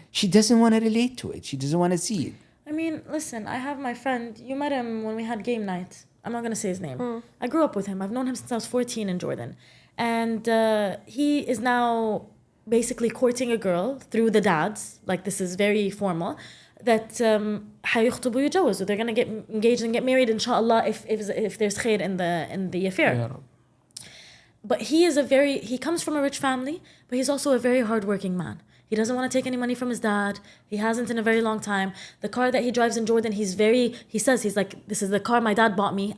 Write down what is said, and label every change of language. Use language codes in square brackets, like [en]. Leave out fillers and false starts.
[en] She doesn't want to relate to it. She doesn't want to see it. I mean, listen, I have my friend. You met him when we had game night. I'm not going to say his name. I grew up with him. I've known him since I was 14 in Jordan. And he is now basically courting a girl through the dads. This is very formal. That [ar] حيخطبوا يتجوزوا. [en] They're going to get engaged and get married, inshallah, if there's khair in the affair. Yeah. But he comes from a rich family, but he's also a very hardworking man. He doesn't want to take any money from his dad. He hasn't in a very long time. The car that he drives in Jordan, he says, this is the car my dad bought me.